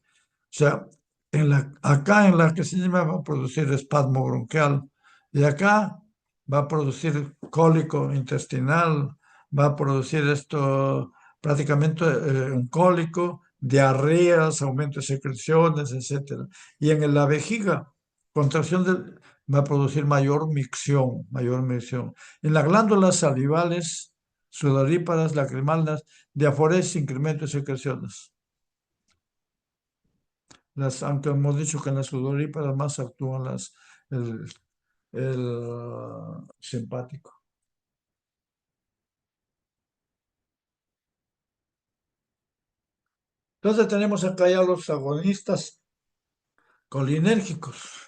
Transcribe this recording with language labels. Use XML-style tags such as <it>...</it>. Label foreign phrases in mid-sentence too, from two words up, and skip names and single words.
<es>O sea, acá en la que se llama va a producir espasmo bronquial y acá va a producir cólico intestinal, va a producir esto prácticamente un cólico, diarreas, aumento de secreciones, etcétera. Y en la vejiga, va a producir mayor micción, mayor micción. En las glándulas salivales, sudoríparas, lacrimales, diaforesis, incremento de secreciones. Aunque hemos dicho que en las sudoríparas más actúan el simpático. Entonces tenemos acá ya los agonistas colinérgicos.</es>